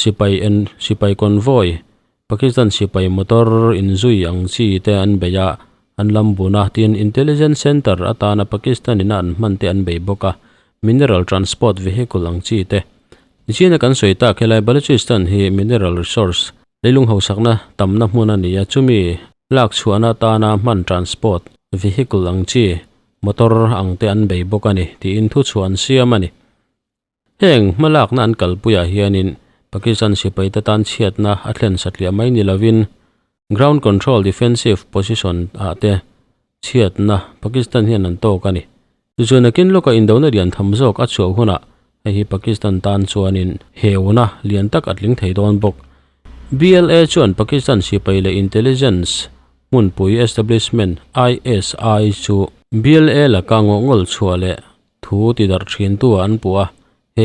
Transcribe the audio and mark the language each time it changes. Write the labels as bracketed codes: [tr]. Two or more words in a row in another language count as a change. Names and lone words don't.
[lus] sipai convoy Pakistan sipai motor inzui angchi te an beya an lambuna tin [en] intelligence center [lus] atana Pakistan ina an man te an be boka [en] mineral transport vehicle [lus] angchi te nichina kan soita khelai Balochistan hi [en] mineral resource [lus] leilung hausakna tamna hmuna niya chumi lak chuana tana man [en] transport vehicle [lus] angchi motor angte an bei bokani ti in thu chuan siamani heng malak na an kalpuya hianin Pakistan sipai ta tan chiatna athlen satlia mai ni lovin [en] ground control defensive position [lus] ate chiatna Pakistan hian an to kani chuna kin loka indona rian thamjok a chu huna hi Pakistan tan chuanin heuna lian tak atling theidon bok BLA chuan Pakistan sipai le intelligence mun pui establishment ISI chu BLA la kango ngol chuale thu ti dar thin tu an puwa he